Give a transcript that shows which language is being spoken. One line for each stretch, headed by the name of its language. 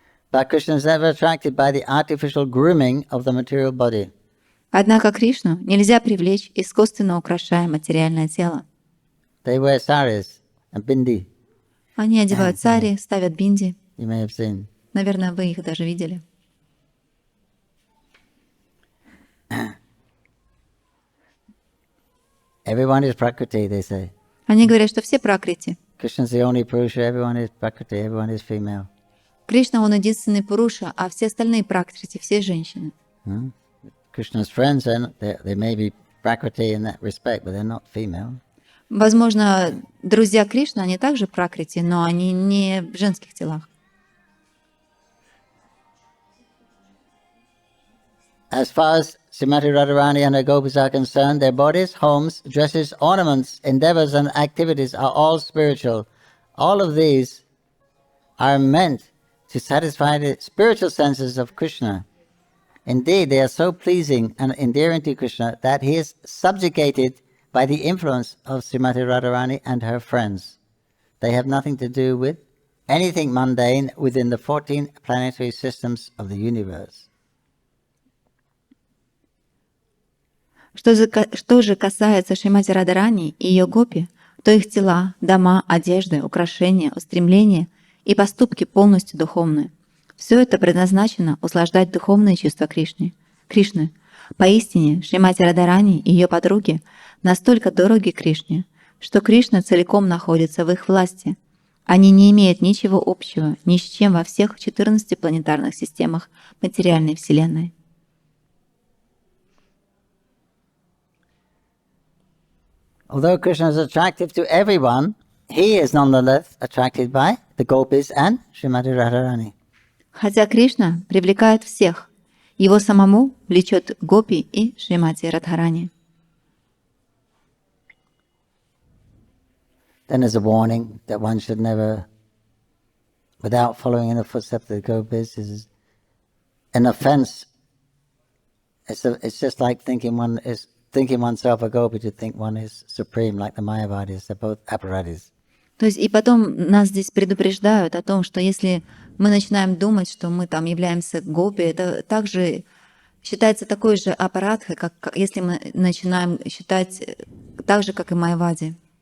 English: But Krishna is never attracted by the artificial grooming of the material body.
Russian: Однако Кришну нельзя привлечь, искусственно украшая материальное тело.
English: They wear saris and bindi.
Russian: Они одевают сари, ставят бинди.
English: You may have seen.
Russian: Наверное, вы их даже видели.
English: Everyone is Prakriti, they say.
Russian: Они говорят, что все пракрити.
English: Krishna is the only Purusha, everyone is Prakriti, everyone is female.
Russian: Кришна, он единственный Пуруша, а все остальные пракрити, все женщины.
English: Krishna's friends, they may be Prakriti in that respect, but they're not female.
Russian: Возможно, друзья Кришны, они также пракрити, но они не в женских телах.
English: As far as Srimati Radharani and her gopis are concerned, their bodies, homes, dresses, ornaments, endeavors and activities are all spiritual. All of these are meant to satisfy the spiritual senses of Krishna. Indeed, they are so pleasing and endearing to Krishna that he is subjugated by the influence of Srimati Radharani and her friends. They have nothing to do with anything mundane within the 14 planetary systems of the universe.
Russian: Что же касается Шримати Радхарани и ее гопи, то их тела, дома, одежды, украшения, устремления и поступки полностью духовные. Все это предназначено услаждать духовные чувства Кришны. Поистине, Шримати Радхарани и ее подруги настолько дороги Кришне, что Кришна целиком находится в их власти. Они не имеют ничего общего ни с чем во всех 14 планетарных системах материальной Вселенной.
English: Although Krishna is attractive to everyone, he is nonetheless attracted by the gopis and Srimati Radharani.
Russian: Хотя Кришна привлекает всех, его самому влечет гопи и Шримати Радхарани.
English: Then there's a warning that one should never, without following in the footsteps of the gopis, is an offense. It's just like thinking oneself a gopi to think one is supreme, like the Mayavadis. They're both apparadis.
Russian: То есть и потом нас здесь предупреждают о том, что если мы начинаем думать, что мы там являемся гопи, это также считается такой же аппаратхой, как если мы начинаем считать так же, как и Майявади.